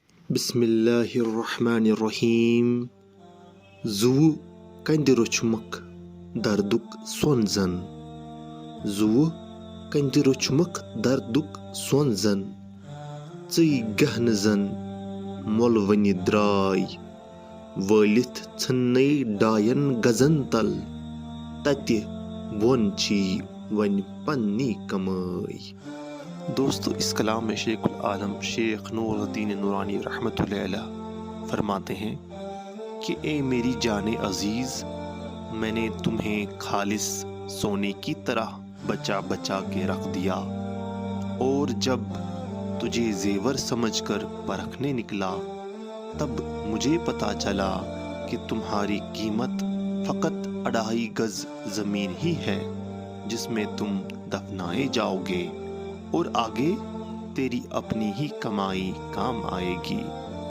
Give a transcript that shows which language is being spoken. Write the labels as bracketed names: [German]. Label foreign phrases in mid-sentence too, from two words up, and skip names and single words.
[Arabic] بسم اللہ الرحمن الرحیم [Kashmiri] زو کندِ روچمک دردک سون زن زو کندِ روچمک دردک سون زن ژٕے گہنہٕ زن مۄل ونہِ درٛاے وٲلِتھ ژھٕننے ڈاین گزن تل تتہِ بۄن چھی وۄنۍ پننی کمٲے۔ [Urdu] دوستو، اس کلام میں شیخ العالم شیخ نور الدین نورانی [Arabic] رحمۃ اللہ علیہ [Urdu] فرماتے ہیں کہ اے میری جان عزیز، میں نے تمہیں خالص سونے کی طرح بچا بچا کے رکھ دیا، اور جب تجھے زیور سمجھ کر پرکھنے نکلا تب مجھے پتا چلا کہ تمہاری قیمت فقط 2.5 گز زمین ہی ہے جس میں تم دفنائے جاؤ گے، اور آگے تیری اپنی ہی کمائی کام آئے گی۔